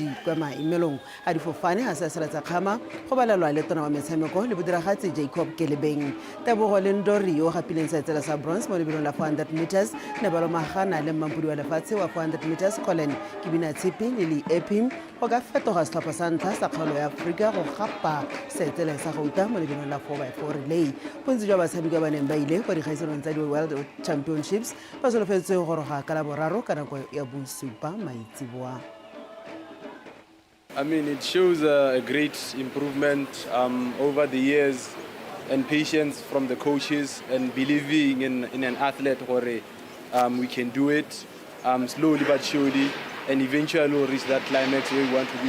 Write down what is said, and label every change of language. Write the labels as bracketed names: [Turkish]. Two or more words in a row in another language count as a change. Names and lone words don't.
[Tswana] kwa maimelong a difofane a se seletsa kgama go balalwa le tona wa metshameko le bodiragatsi Jacob Kelebeng Tebogo le Ndori yo gapileng sa tsela sa bronze mo lebelong la 400 meters ne ba lo magana le mampudi wa lefatshe wa 400 meters Colin Kibina Tsipi le li Epim go ka fetoga setlhopha sa ntlha sa kgaolo ya Afrika go gapa setele sa gauta mo lebelong la 4x4 relay bontsi jwa batshameki ba neng ba ile kwa dikgaisanong tsa di World Championships ba solofetse go goroga ka la boraro ka nako ya bosupa maitsiboa. [English] I mean, it shows a great improvement over the years and patience from the coaches and believing in an athlete where we can do it slowly but surely and eventually we'll reach that climax where we want to be.